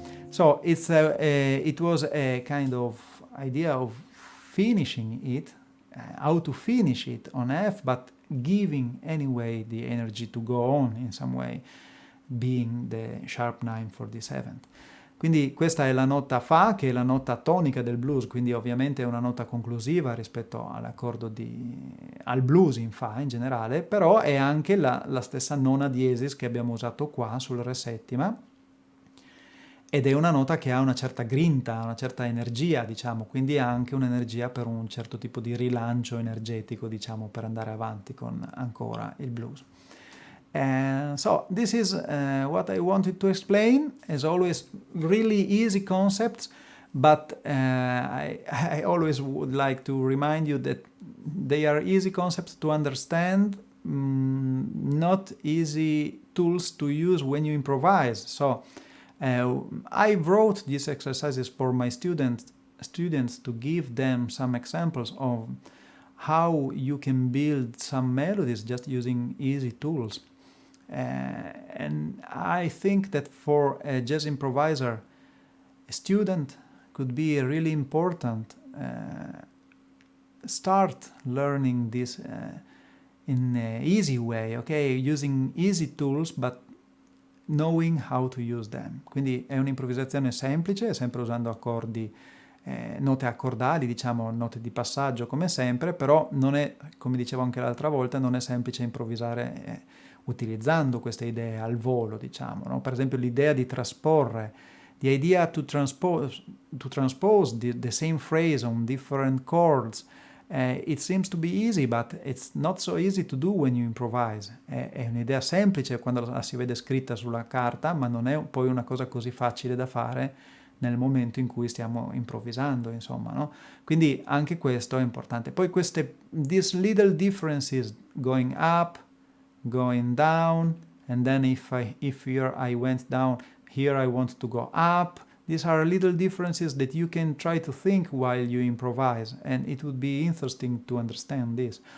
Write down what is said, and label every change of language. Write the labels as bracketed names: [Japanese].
[English] So it was a kind of idea of finishing it, how to finish it on F, but giving anyway the energy to go on in some way, being the sharp 9 for D7. [Italian] Quindi questa è la nota Fa, che è la nota tonica del blues, quindi ovviamente è una nota conclusiva rispetto all'accordo al blues in Fa in generale, però è anche la stessa nona diesis che abbiamo usato qua sul Re settima, ed è una nota che ha una certa grinta, una certa energia, diciamo, quindi ha anche un'energia per un certo tipo di rilancio energetico, diciamo, per andare avanti con ancora il blues. [English] So this is what I wanted to explain. As always, really easy concepts, but I always would like to remind you that they are easy concepts to understand, not easy tools to use when you improvise. So I wrote these exercises for my students to give them some examples of how you can build some melodies just using easy tools. And I think that for a jazz improviser, a student could be a really important start learning this in an easy way, okay? Using easy tools, but knowing how to use them. [Italian] Quindi è un'improvvisazione semplice, sempre usando accordi, note accordali, diciamo, note di passaggio come sempre, però non è, come dicevo anche l'altra volta, non è semplice improvvisare utilizzando queste idee al volo, diciamo, no? Per esempio l'idea di trasporre, [English] the idea to transpose the same phrase on different chords. It seems to be easy, but it's not so easy to do when you improvise. [Italian] È un'idea semplice quando la si vede scritta sulla carta, ma non è poi una cosa così facile da fare nel momento in cui stiamo improvvisando, insomma, no? Quindi anche questo è importante. [English] Poi these little differences going up, going down, and then if here I went down, here I want to go up. These are little differences that you can try to think while you improvise, and it would be interesting to understand this.